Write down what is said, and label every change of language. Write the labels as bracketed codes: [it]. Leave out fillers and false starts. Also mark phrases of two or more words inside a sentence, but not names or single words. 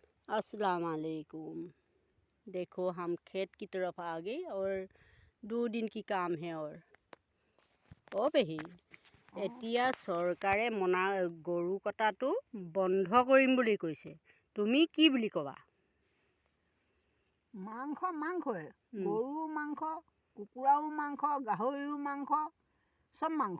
[ar] السلام عليكم. [hi] देखो हम खेत की तरफ आ गई और 2 दिन की काम है और ओ [as] পেহী এতিয়া চৰকাৰে গৰু কটাটো বন্ধ কৰিম বুলি কৈছে, তুমি কি বুলি ক'বা? মাংসই গৰুও মাংস, কুকুৰাও মাংস, গাহৰিও মাংস, চব মাংস।